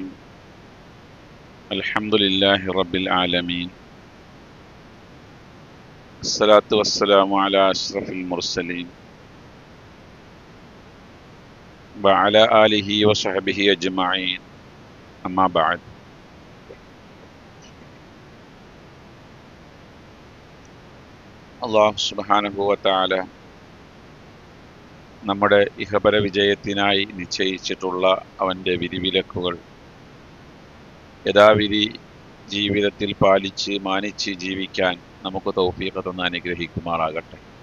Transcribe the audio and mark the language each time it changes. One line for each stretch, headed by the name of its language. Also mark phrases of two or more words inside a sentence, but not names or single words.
Arabic: الحمد لله رب العالمين. الصلاة والسلام على أشرف المرسلين وعلى آله وصحبه أجمعين. أما بعد. الله سبحانه وتعالى
Malayalam: നമ്മുടെ ഇഹപര വിജയത്തിനായി നിശ്ചയിച്ചിട്ടുള്ള അവൻ്റെ വിധിവിലക്കുകൾ യഥാവിധി ജീവിതത്തിൽ പാലിച്ച് മാനിച്ച് ജീവിക്കാൻ നമുക്ക് തൗഫീഖ് തന്ന് അനുഗ്രഹിക്കുമാറാകട്ടെ.